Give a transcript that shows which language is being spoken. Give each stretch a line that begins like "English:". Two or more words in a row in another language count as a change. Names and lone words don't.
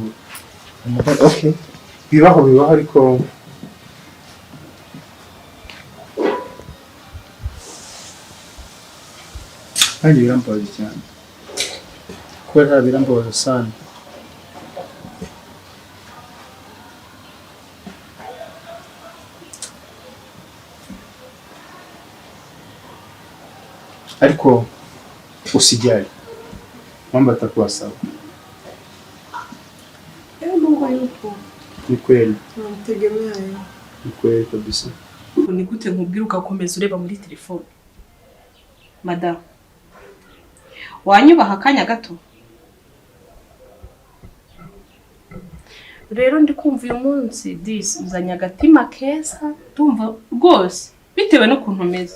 Kinyarwanda: Okay, bibaho ariko kandi birambabaza cyane, kubera birambabaza sana.
Swahili: Ariko usijali, mambo atakuwasaba. Mungu yupo. Ni kweli. Tunamtegemea yeye. Ni kweli kabisa.
Kinyarwanda: Ni gute nkubwira ugakomeza ureba muri telefone? Madame, wanyubaha akanya gato? Rero ndi kumva uyu munsi disi uzanye agatima keza, tumva rwose bitewe no kuntu umeze.